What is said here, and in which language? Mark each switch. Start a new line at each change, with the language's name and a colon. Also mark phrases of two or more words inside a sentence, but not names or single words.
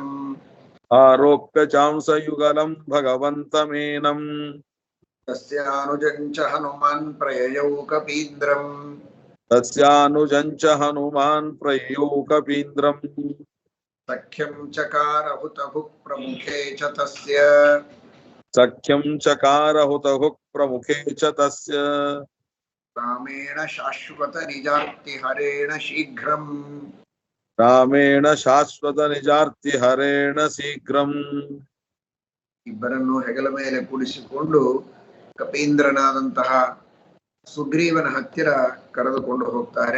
Sanskrit: ಆರೋಪ್ಯ ಚಾಂಸಯುಗಲಂ ಭಗವಂತಮೇನಂ ತಸ್ಯಾನುಜಂಚ ಹನುಮಾನ್ ಪ್ರಯಯೌ ಕಪೀಂದ್ರಂ ತಸ್ಯಾನುಜಂಚ ಹನುಮಾನ್ ಪ್ರಯಯೌ ಕಪೀಂದ್ರಂ ಸಖ್ಯಂ ಚಕಾರ ಹುತಭುಕ್ ಪ್ರಮುಖೇ ಚ ತಸ್ಯ ಸಖ್ಯಂ ಚಕಾರ ಹುತಹುಕ್ ಪ್ರಮುಖೇ ಚ ತಸ್ಯ ರಾಮೇಣ ಶಾಶ್ವತ ನಿಜಾರ್ತಿ ಹರೇಣ ಶೀಘ್ರಂ ರಾಮೇಣ ಶಾಶ್ವತ ನಿಜಾರ್ತಿ ಹರೇಣ ಶೀಘ್ರಂ.
Kannada: ಇಬ್ಬರನ್ನು ಹೆಗಲ ಮೇಲೆ ಕೂಡಿಸಿಕೊಂಡು ಕಪೀಂದ್ರನಾದಂತಹ ಸುಗ್ರೀವನ ಹತ್ತಿರ ಕರೆದುಕೊಂಡು ಹೋಗ್ತಾರೆ.